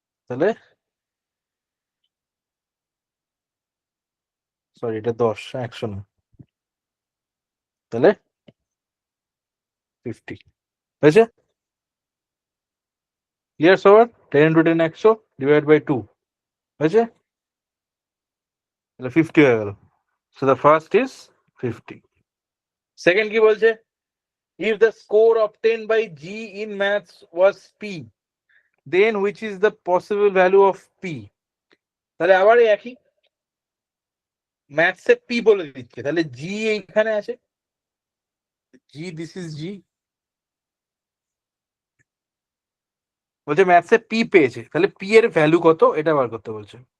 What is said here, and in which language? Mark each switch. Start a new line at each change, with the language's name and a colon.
Bangla: তাহলে সরি এটা 10, 100 না, তাহলে 50 হয়েছে, ক্লিয়ার সবার, 10 into 10 100 ডিভাইড বাই 2 হয়েছে, তাহলে 50 হয়ে গেল।
English: So the first is 50।
Bangla: Second কি বলছে,
English: if the score obtained by G in maths was P, then which is the possible value of P?
Bangla: তাহলে আবার একই, ম্যাথসে P বলে দিচ্ছে, তাহলে G এইখানে আছে, G দিস ইজ G, বলছে ম্যাথসে P পেয়েছে, তাহলে P এর ভ্যালু কত এটা বার করতে বলছে।